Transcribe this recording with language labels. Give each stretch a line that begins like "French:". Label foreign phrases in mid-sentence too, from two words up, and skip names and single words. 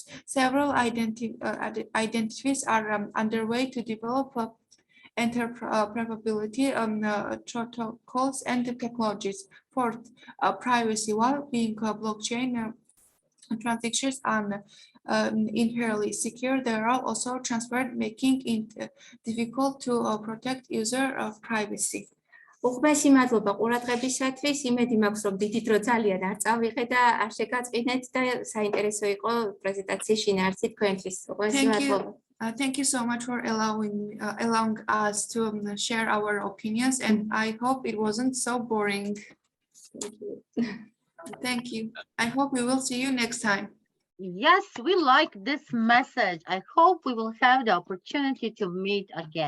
English: Several initiatives are underway to develop interoperability protocols and technologies. Fourth, privacy. While being blockchain transactions are inherently secure, there are also transparent, making it difficult to protect user privacy.
Georgian: უხმესი მადლობა ყურადღებისათვის. იმედი მაქვს, რომ დიდი დრო ძალიან არ წავიღე და არ შეგაწყვინეთ და საინტერესო იყო პრეზენტაციის შინაარსი თქვენთვის. უხმესი მადლობა.
English: Thank you so much for allowing us to share our opinions, and I hope it wasn't so boring. Thank you. Thank you. I hope we will see you next time. Yes, we like this message. I hope we will have the opportunity to meet again.